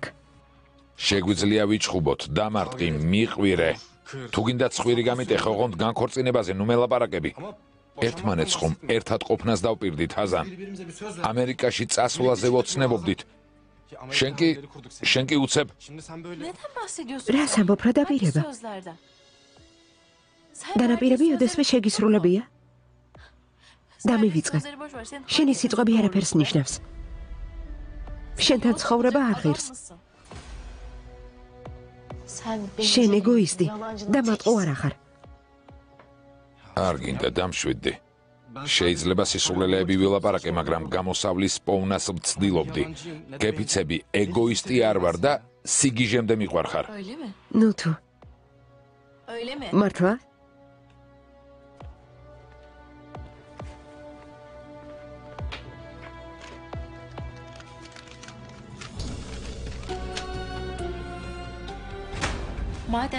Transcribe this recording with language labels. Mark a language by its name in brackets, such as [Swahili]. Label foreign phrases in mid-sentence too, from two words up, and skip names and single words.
[Georgian] შეგვიძლია ვიჩხუბოთ, დამარტყი, მიყვირე. თუ გინდა ცხვირი გამიტეხო, ოღონდ განქორწინებაზე ნუ მელაპარაკები. ერთმანეთს ხომ ერთად ყოფნას დავპირდით, ჰაზან. ამერიკაში წასვლაზე ვოცნებობდით. შენ კი უცებ [Turkish] Neden bahsediyorsun? [Georgian] რას ამბობ, რა დაპირება? [Turkish] Hangi sözlerden? Sen [Georgian] დანაპირები [Turkish] hangi [Georgian] ოდესმე შეგისრულებია? [Turkish] Sen [Georgian] დამივიწყე. [Turkish] sözleri boş ver, senin [Georgian] შენი [Turkish] hangi [Georgian] სიტყვები [Turkish] sözleri [Georgian] არაფერს [Turkish] doğru? [Georgian] ნიშნავს. [Turkish] Sen [Georgian] შენთან [Turkish] yol [Georgian] ცხოვრება [Turkish] yapacak [Georgian] არ ღირს. [Turkish] adam mısın? Sen benim [Georgian] შენ [Turkish] senin [Georgian] ეგოისტი [Turkish] yalancının [Georgian] და მატყუ [Turkish] tekisin. [Georgian] არ ახარ. არ გინდა დამშვიდდი. შეიძლება სისულელეები ვილაპარაკე, მაგრამ გამოსავლის პოვნას ვცდილობდი. გეფიცები ეგოისტი არ ვარ და სიგიჟემდე მიყვარხარ. [Turkish] Öyle mi? [Georgian] ნუ თუ [Turkish] Öyle mi? [Georgian] მართლა? [Turkish] Madem